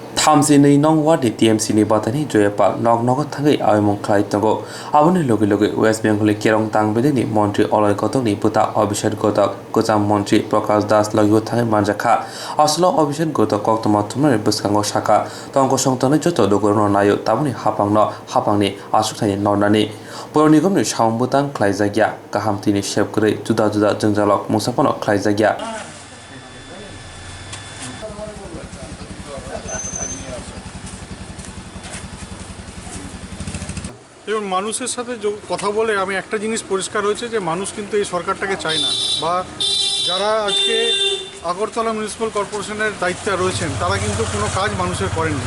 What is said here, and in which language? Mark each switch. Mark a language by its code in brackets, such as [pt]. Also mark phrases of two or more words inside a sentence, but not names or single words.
[trp] थामजिनै नं वार्ड टीएमसी नि बाथानि जयपाल नग थाङै आयमं खालायतंगो आबनि लगे लगे वेस्ट बेंगल केरं तांबेनि मन्त्री अलय गतकनि बुता अभिषेक गतक गोजाम मन्त्री प्रकाश दास लगियो थाङै मानजाखा असलो अभिषेक गतक कक्तमा थुमरे बसकांगो शाखा तंगो संतने जत दोगरनो नायो ताबनि हापांनि आसुथानि नरनानि पौर निगमनि साउंबुतां ख्लायजागिया गाहामथिनि सेबग्रै जुदा जुदा जोंजालक मुसाफनो ख्लायजागिया [bn] এবং মানুষের সাথে কথা বলে আমি একটা জিনিস পরিষ্কার হয়েছে যে মানুষ কিন্তু এই সরকারটাকে চায় না বা যারা আজকে আগরতলা মিউনিসিপ্যাল কর্পোরেশনের দায়িত্বে রয়েছেন তারা কিন্তু কোনো কাজ মানুষের করেননি।